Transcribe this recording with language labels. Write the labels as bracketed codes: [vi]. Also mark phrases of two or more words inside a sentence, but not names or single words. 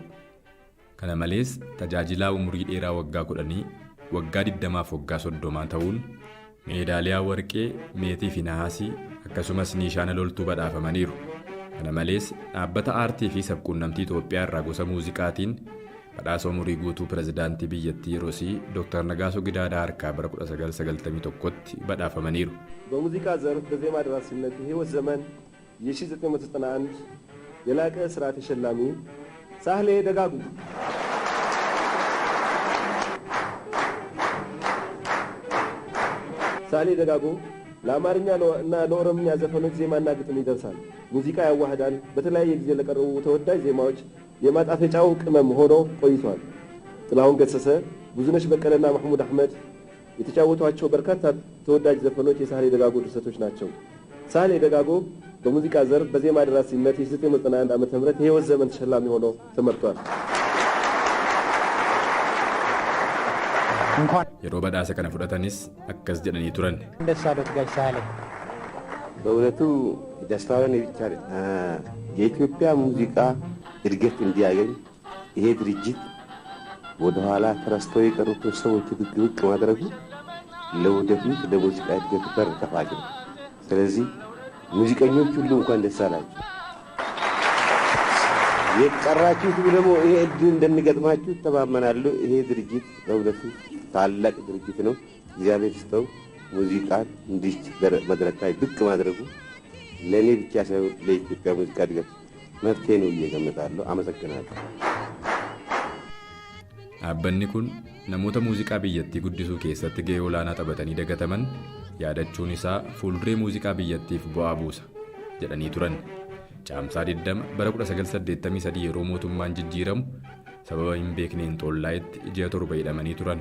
[om] Kana malees tajaajilaa umurii dheeraa waggaa 10 waggaa 20 fi waggaa 30 ta'uun meedaaliyaa warqee meetii fi nahaasii akkasumas niishaana loltuu badhaafamaniiru. Kana malees dhaabbata aartii fi sabquunnamtii Itoophiyaa irraa gosa muuziqaatiin badhaasa umurii guutuu pirezidaantii biyyattii Roosii Dr. Nagaasoo Gidaadaa harkaa bara 1991tti badhaafamaniiru. [am] በሙዚቃ ዘርፍ በዜማ ደራሲነት የህይወት ዘመን የ1991 የላቀ ስራ ተሸላሚ ሳህሌ ደጋጉ ሳህሌ ደጋጎ ለአማርኛ እና ለኦሮምኛ ዘፈኖች ዜማና ግጥም ይደርሳል። ሙዚቃ ያዋህዳል። በተለያየ ጊዜ ለቀረቡ ተወዳጅ ዜማዎች የማጣፈጫው ቅመም ሆኖ ቆይቷል። ጥላሁን ገሰሰ፣ ብዙነሽ በቀለና ማህሙድ አህመድ የተጫወቷቸው በርካታ ተወዳጅ ዘፈኖች የሳህሌ ደጋጎ ድርሰቶች ናቸው። ሳህሌ ደጋጎ በሙዚቃ ዘርፍ በዜማ ደራሲነት የ1991 ዓ.ም የሕይወት ዘመን ተሸላሚ ሆኖ ተመርጧል። [om] yeroo badhaasa kana fudhatanis akkas jedhanii turan. [am] ደሳዶት ጋሽ ሳህሌ በእውነቱ ደስታውን ይቻል የኢትዮጵያ ሙዚቃ እድገት እንዲያገኝ ይሄ ድርጅት ወደ ኋላ ተረስተው የቀሩትን ሰዎች ትግግት ማድረጉ ለወደፊት ለሙዚቃ እድገት በር ከፋች ነው። ስለዚህ ሙዚቀኞች ሁሉ እንኳን ደስ አላችሁ። የቀራችሁት ደግሞ ይሄ እድል እንደሚገጥማችሁ ተማመናለሁ። ይሄ ድርጅት በእውነቱ ታላቅ ድርጅት ነው። እግዚአብሔር ይስጠው። ሙዚቃን እንዲህ መድረክ ላይ ብቅ ማድረጉ ለእኔ ብቻ ሳይሆን ለኢትዮጵያ ሙዚቃ እድገት መፍትሄ ነው እየገምታለሁ። አመሰግናለሁ። [om] Dhaabbanni kun namoota muuziqaa biyyattii guddisuu keessatti gahee olaanaa taphatanii dagataman yaadachuun isaa fuulduree muuziqaa biyyattiif bu'aa buusa jedhanii turan. Caamsaa 20 bara 1983 yeroo mootummaan jijjiiramu sababa hin beekneen xollaayetti ji'a 7 hidhamanii turan.